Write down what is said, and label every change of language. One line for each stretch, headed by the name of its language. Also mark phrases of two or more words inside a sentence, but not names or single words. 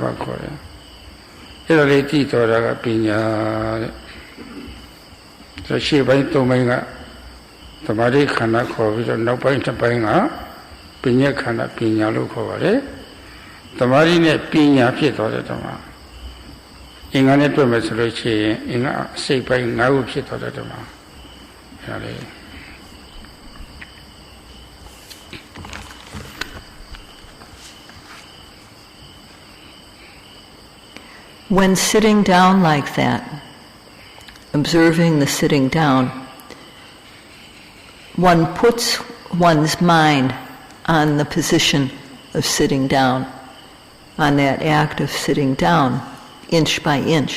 Burmese: ခေါ်တယ်အဲ့ဒါလေးကြည့်တော်တာကပညာတဲ့ဆိုရှေ့ပိုင်း၃ပိုင်းကသမာဓိခန္ဓာခေါ်ပြီးတော့နောက်ပိုင်းတစ်ပိုင်းကပညာခန္ဓာပညာလို့ခေါ်ပါတယ်သမာဓိနဲ့ပညာဖြစ်သွားတဲ့ဓမ္မအင်္ဂါနဲ့တွေ့မယ်ဆိုလို့ရှိရင်အင်္ဂါအစိတ်ပိုင်း၅ခုဖြစ်သွားတဲ့ဓမ္မအဲ့ဒါလေး
English: When sitting down like that, observing the sitting down, one puts one's mind on the position of sitting down, on that act of sitting down, inch by inch.